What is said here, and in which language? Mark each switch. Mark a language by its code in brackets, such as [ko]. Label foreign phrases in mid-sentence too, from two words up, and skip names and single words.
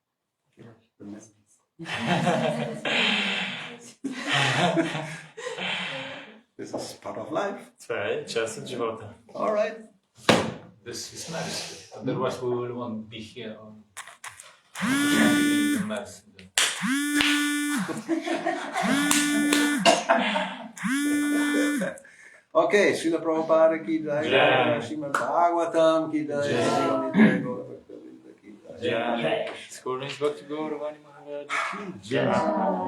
[en] This is part of life. [bg] Това е част от живота. [en] All right. This is nice. Otherwise, we will want to be here on the mass. [hi] Okay, Srila Prabhupada ki jai, Srimad Bhagavatam ki jai, [bg] Скоро Бхакти Гауравани Махараджа.